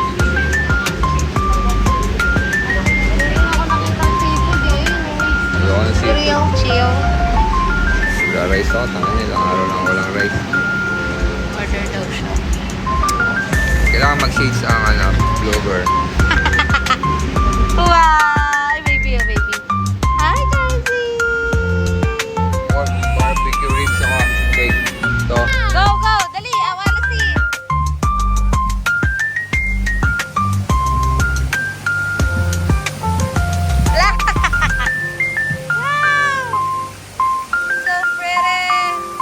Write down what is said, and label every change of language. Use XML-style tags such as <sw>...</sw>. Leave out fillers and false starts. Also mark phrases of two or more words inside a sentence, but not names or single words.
<tl>Hindi ako nakita ang seafood eh. Wala ko ng seafood.</tl> <en>Grill, chill.</en> <tl>Wala rice ako. Tangan nila. Araw na walang rice. Order daw siya. Kailangan mag-shades ang ano, vlogger.</tl> <en>Wow! Baby, oh baby. Hi, Chelsea! Barbecue ribs</en> <tl>ako. Cake. Ito.</tl> <en>Go, go! Dali! I wanna see! Wow! So pretty!</en>